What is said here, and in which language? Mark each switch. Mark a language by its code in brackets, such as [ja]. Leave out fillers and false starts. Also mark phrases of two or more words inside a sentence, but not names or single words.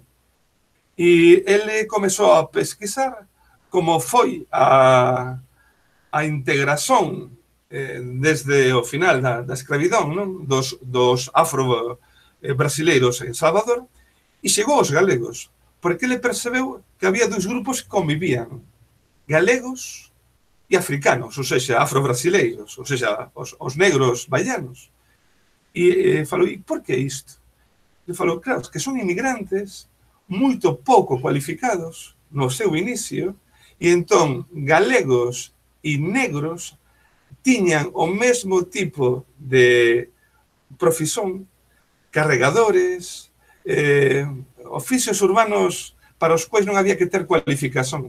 [gl] E ele comezou a pesquisar como foi a integración desde o final da escravidón, non? dos afro-brasileiros en Salvador, e chegou aos galegos, porque ele percebeu que había dois grupos que convivían, galegos e africanos, [pt] ou seja, [gl] afro-brasileiros, [pt] ou seja, [gl] os negros baianos. E falou, e por que isto? Ele falou, claro, que son inmigrantes moito pouco cualificados no seu inicio, e entón galegos e negros tiñan o mesmo tipo de profesión, carregadores, oficios urbanos para os quais non había que ter cualificación.